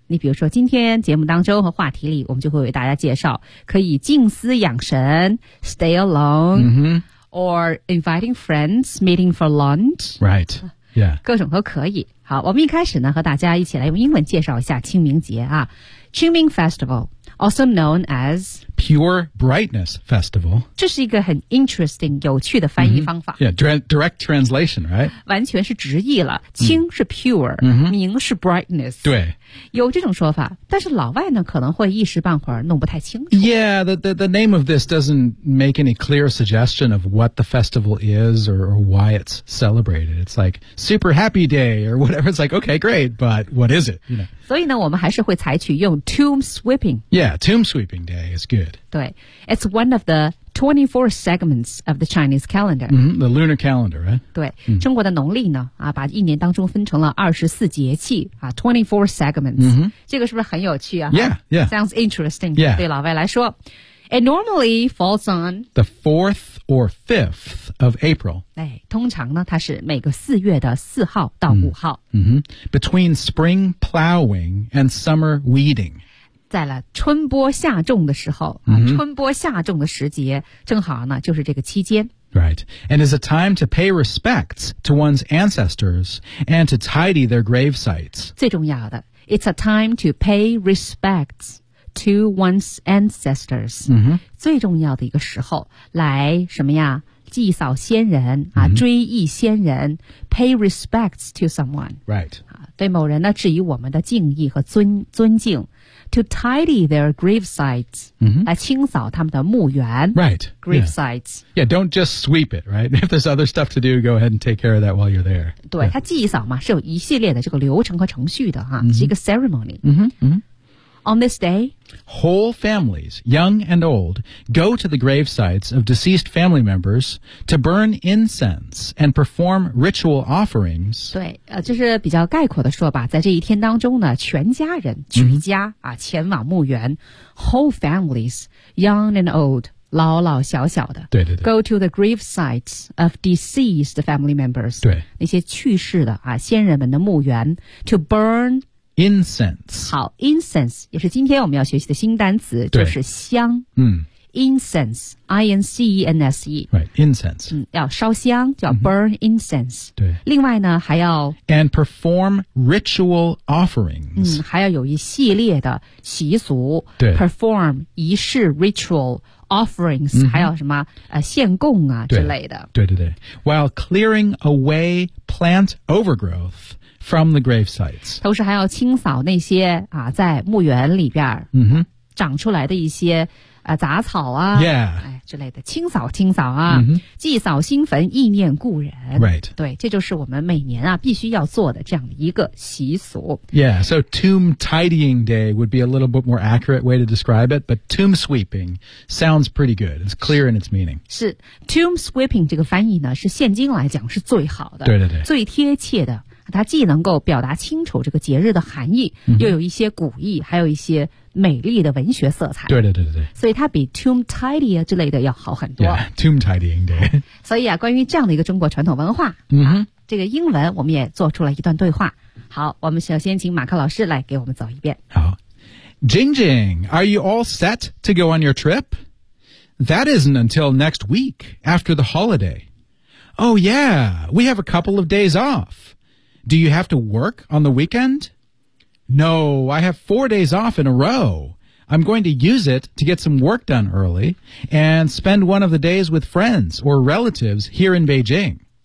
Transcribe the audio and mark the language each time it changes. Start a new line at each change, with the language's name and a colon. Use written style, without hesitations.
Chinese: 你比如说今天节目当中和话题里，我们就会为大家介绍可以静思养神
English: stay alone、or inviting friends meeting for lunch right、
Chinese: 各种都可以。好，我们一开始呢，和大家一起来用英文介绍一下清明节啊。
English: Qingming Festival, also known as Pure Brightness Festival.
Chinese: 这是一个很 interesting, 有趣的翻译方法。
English: Direct translation, right?
Chinese: 完全是直译了。清是 pure, 明是 brightness. 对。有这种说法，但是老外呢，可能会一时半会儿弄不太清楚。
English: Yeah, the name of this doesn't make any clear suggestion of what the festival is or why it's celebrated. It's like super happy day or whatever. It's like, okay, great, but what is it? You know?
Chinese: 所以呢，我们还是会采取用 tomb sweeping。
English: Yeah, tomb sweeping day is good.
Chinese: 对
English: ，it's one of the 24 segments of the Chinese calendar.、 The lunar calendar, right?
Chinese: 对、中国的农历呢，啊，把一年当中分成了24节气啊 ，24 segments、这个是不是很有趣啊
English: ？Yeah. Sounds interesting. Yeah.
Chinese: 对老外来说
English: ，it normally falls on the 4th or 5th of April.
Chinese: 哎，通常呢，它是每个四月的四号到五号。
English: Between spring plowing and summer weeding.
Chinese: 在了春播夏种的时候、春播夏种的时节正好呢就是这个期间。
English: Right. And is a time to pay respects to one's ancestors and to tidy their grave sites.
Chinese: 最重要的
English: it's a time to pay respects to one's ancestors.、
Chinese: 最重要的一个时候来什么呀祭扫先人、追忆先人
English: pay respects to someone. Right.
Chinese: 对某人呢，致以我们的敬意和尊敬 ，
English: to tidy their grave sites，、
Chinese: 来清扫他们的墓园。
English: Right, grave sites. Yeah, don't just sweep it. Right, if there's other stuff to do, go ahead and take care of that while you're there.
Chinese: 对，它祭扫嘛，是有一系列的这个流程和程序的哈、是一个 ceremony。
English: On this day, whole families, young and old, go to the grave sites of deceased family members to burn incense and perform ritual offerings.
Chinese: 对，这是比较概括的说吧，在这一天当中呢，全家人举家、前往墓园 ，
English: whole families, young and old,
Chinese: 老老小小的，对对对
English: ，go to the grave sites of deceased family members.
Chinese: 对，那些去世的啊，先人们的墓园
English: to burn. Incense.
Chinese: 好 ,incense, 也是今天我们要学习的新单词就是香。
English: incense, I-N-C-E-N-S-E. Right, incense.
Chinese: 要烧香叫 burn incense. 对。另外呢还要
English: And perform ritual offerings.
Chinese: 还要有一系列的习俗。对。 Perform 仪式 ritual offerings,还有什么献供啊之类的。对对对。
English: While clearing away plant overgrowth,from the grave sites.
Chinese: 同时还要清扫那些在墓园里边长出来的一些杂草啊、
English: yeah.
Chinese: 之类的。清扫清扫啊、祭扫新坟意念故人。 Right. 对这就是我们每年必须要做的这样一个习俗。
English: Yeah, so tomb tidying day would be a little bit more accurate way to describe it, but tomb sweeping sounds pretty good. It's clear in its meaning.
Chinese: 是 tomb sweeping 这个翻译呢是现今来讲是最好的。对对对。最贴切的。它既能够表达清楚这个节日的含义、又有一些古意还有一些美丽的文学色彩对对对对所以它比 tomb tidy 之类的要好很多
English: yeah, tomb tidying day
Chinese: 所以关于这样的一个中国传统文化、这个英文我们也做出了一段对话好我们首先请马克老师来给我们走一遍
English: 好 Jing Jing Are you all set to go on your trip? That isn't until next week after the holiday Oh yeah We have a couple of days offDo you have to work on the weekend? No, I have 4 days off in a row. I'm going to use it to get some work done early and spend one of the days with friends or relatives here in Beijing.